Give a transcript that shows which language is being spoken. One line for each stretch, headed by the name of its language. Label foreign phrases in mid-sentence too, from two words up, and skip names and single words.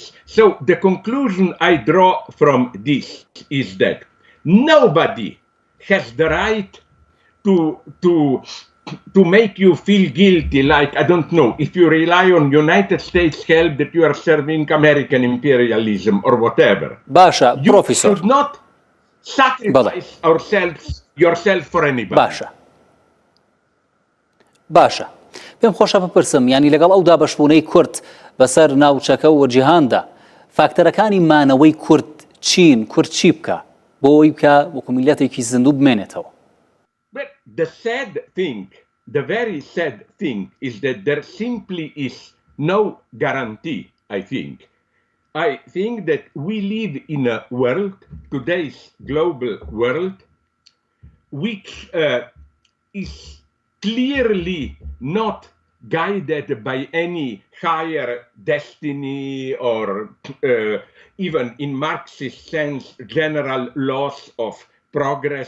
English: So the conclusion I draw from this is that nobody has the right to make you feel guilty, like, I don't know, if you rely on United States help, that you are serving American imperialism or whatever. Basha, you Professor. should not sacrifice yourself for anybody. Basha.
Central Kurdish: پێم خۆشە بپرسم، ینی لەگەڵ ئەو دابەشبوونەی کورد بەسەر ناوچەکە و جیهاندا فاکتەرەکانی مانەوەی کورد چین، کورد چی بکە بۆ ئەوی بکە وەکو میلەتێکی زیندوو بمێنێتەوە؟
English: But the sad thing, the very sad thing is that there simply is no guarantee, I think. I think that we live in a world, today's global world, which is clearly not guided by any higher destiny or even in Marxist sense, general laws of progress.